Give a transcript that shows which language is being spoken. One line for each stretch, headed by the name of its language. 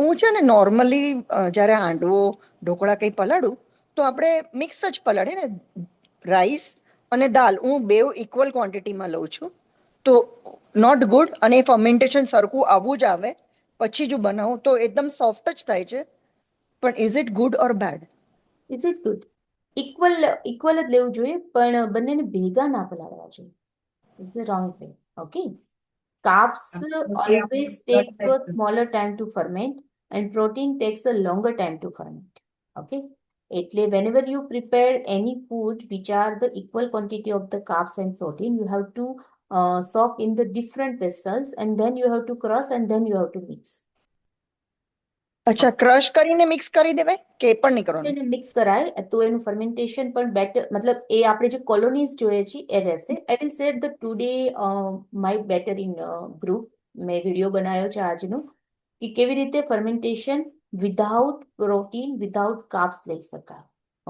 Gujarati: હું છે ને નોર્મલી જ્યારે હાંડવો, ઢોકળા કંઈ પલાળું તો આપણે મિક્સ જ પલાળીએ ને, રાઈસ અને દાલ હું બેવ ઇક્વલ ક્વોન્ટિટીમાં લઉં છું, તો
English: Not good.
Gujarati: અને ફર્મેન્ટેશન સરખું આવું જ આવે પછી જો બનાવું તો એકદમ સોફ્ટ જ થાય છે, પણ
English: Is it good or bad? Is it good?
Gujarati: Equal equal જ લેવું જોઈએ, પણ બંનેને ભેગા ના પલાળવા જોઈએ।
English: It's a wrong way. Okay, carbs always take a smaller time to ferment and protein takes a longer time to ferment. Okay, એટલે whenever you prepare any food which are the equal quantity of the carbs and protein, you have to soak in the different vessels and then you have to crush and then you have to mix.
Gujarati: અચ્છા, crush કરીને mix કરી દેવાય કે એ પણ નહીં કરવાનું? એને mix કરાય તો એનું ફર્મેન્ટેશન પણ બેટર, મતલબ એ આપણે જે કોલોનીઝ જોઈએ છે એ રહેશે।
English: I will share the today my batter in group.
Gujarati: મેં વિડીયો બનાવ્યો છે આજનો કે કેવી રીતે fermentation
English: without protein, without carbs
Gujarati: લઈ શકાય।